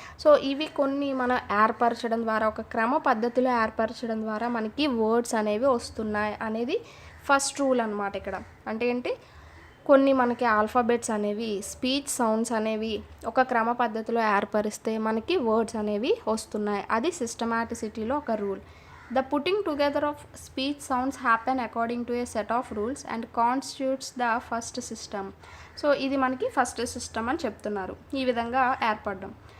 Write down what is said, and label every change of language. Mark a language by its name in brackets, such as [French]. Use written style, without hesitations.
[Telugu] So ఇవి కొన్ని మనం ఏర్పరచడం ద్వారా, ఒక క్రమ పద్ధతిలో ఏర్పరచడం ద్వారా మనకి వర్డ్స్ అనేవి వస్తున్నాయి అనేది ఫస్ట్ రూల్ అనమాట. ఇక్కడ అంటే ఏంటి, కొన్ని మనకి ఆల్ఫాబెట్స్ అనేవి, స్పీచ్ సౌండ్స్ అనేవి ఒక క్రమ పద్ధతిలో ఏర్పరిస్తే మనకి వర్డ్స్ అనేవి వస్తున్నాయి. అది సిస్టమాటిసిటీలో ఒక rule. [English] The putting together of speech sounds happen according to a set of rules and constitutes the first system. [Telugu] So ఇది మనకి ఫస్ట్ సిస్టమ్ అని చెప్తున్నారు, ఈ విధంగా ఏర్పడడం.